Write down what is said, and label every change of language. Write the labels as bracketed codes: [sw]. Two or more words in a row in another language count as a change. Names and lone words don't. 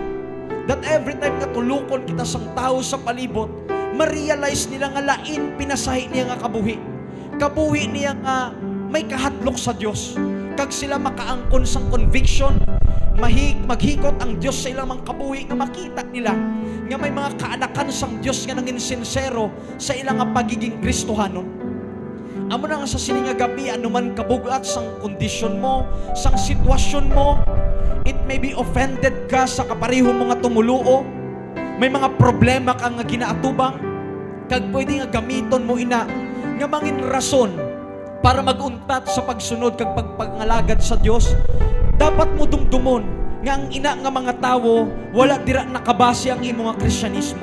[en] That every time [hil] nga tulukon kita sang tao sa palibot, ma-realize nila nga lain pinasahi niya nga kabuhi. Kabuhi niya nga may kahadlok sa Dios. Kag sila makaangkon sang conviction, maghikot ang Dios sa ilang mga kabuhi nga makita nila nga may mga kaanakan sang Dios nga nangin sincero sa ilang nga pagiging Kristohanon. Amo na nga sa sininga gabi, anuman kabugat sang kondisyon mo, sang sitwasyon mo, [en] it may be offended [hil] ka sa kapareho mo nga tumuluo, may mga problema ka nga ginaatubang, kag pwede nga gamiton mo ina, nga mangin rason para maguntat sa pagsunod kag pagpangalagad sa Dios. Dapat mo dumdumon nga ang ina nga mga tawo, wala dira nakabase ang imo nga Kristyanismo.